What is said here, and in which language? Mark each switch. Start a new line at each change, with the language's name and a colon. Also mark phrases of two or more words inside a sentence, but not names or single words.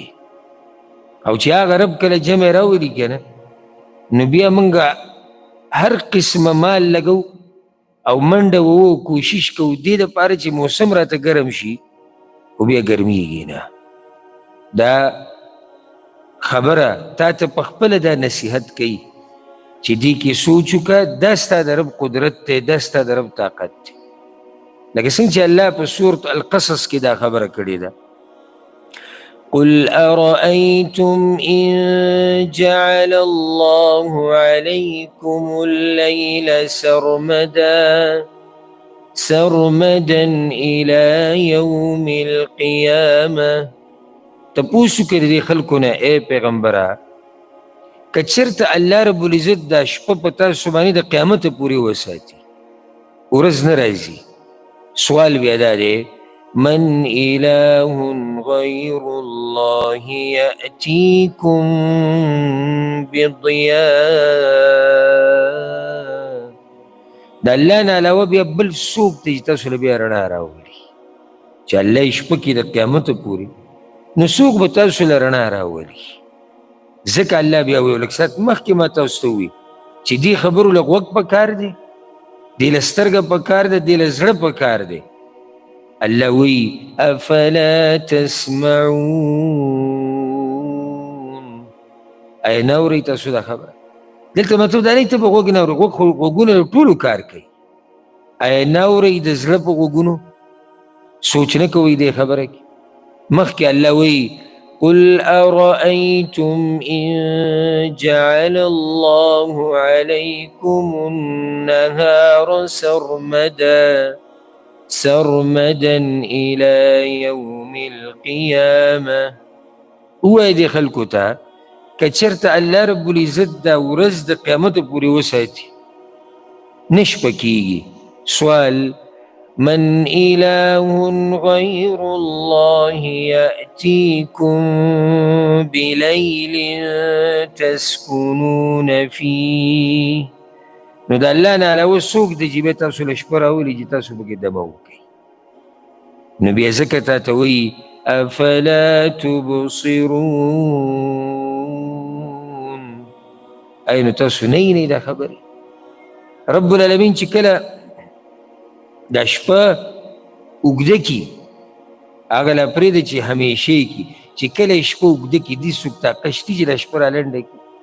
Pashto: او چې هغه رب کله جمع راولي که نه، نو بیا موږ هر قسمه مال لګو او منډه وو کوشش کوو دې دپاره چې موسم راته ګرم شي، خو بیا ګرمیږي نه. دا خبره تا ته په خپله دا نصیحت کوي چې دې کې سوچ وکړه، دا ستا د رب قدرت دی، دا ستا د رب طاقت دی. لکه څنګه چې الله په سورة القصص کې دا خبره کړې ده:
Arabic: قل أرأيتم إن جعل الله عليكم الليل سرمدا إلى يوم القيامة.
Pashto: تپوسو کې د دې خلکو نه ای پیغمبره، که چېرته
Arabic: الله رب العزت
Pashto: دا شپه په تاسو باندې د قیامته پورې وساتي، ورځ نه راځي، سوال بیا دا دی:
Arabic: من إله غير الله يأتيكم بضياء.
Pashto: د الله نه علاوه بیا بل څوک دی چې تاسو له بیا رڼا راولي؟ چې الله یې شپه کې د قیامته پورې، نو څوک به تاسو له رڼا راولي؟ ځکه الله بیا ویل لږ ساعت مخکې ما تاسو ته ووي چې دې خبرو له غوږ پکار دی، دې له سترګه پکار دی، دې له زړه پکار دی. الله وی
Arabic: افلا تسمعون.
Pashto: ای نورئ تاسو دا خبره؟ دلته مطلب دا نه ته په غوږ نه اورئ، غوږونه د ټولو کار کوي. ای نورئ د زړه په غوږونو؟ سوچ نه کوئ دې خبره کې؟ مخکې الله وی
Arabic: قل أرأيتم إن جعل الله عليكم النهار سرمدا إلى يوم القيامة.
Pashto: ووایي دې خلکو ته که چېرته
Arabic: الله رب العزت
Pashto: دا ورځ د قیامته پورې وساتي، نه شپه کېږي. سوال:
Arabic: من إله غير الله يأتيكم بليل تسكنون فيه.
Pashto: نو د الله نه علاوه څوک دی چې بیا تاسو له شپه راولي چې تاسو پکې دمه وکړئ؟ نو بیا ځکه تا ته وایي
Arabic: افلا تبصرون.
Pashto: ای نو تاسو نه وینئ دا خبرې؟
Arabic: رب العالمین
Pashto: چې کله دا شپه اوږده کي، هغه لا پرېږده چې همیشې کي، چې کله یې شپه اوږده کي دې څوک طاقت شته چې دا شپه را لنډه کي؟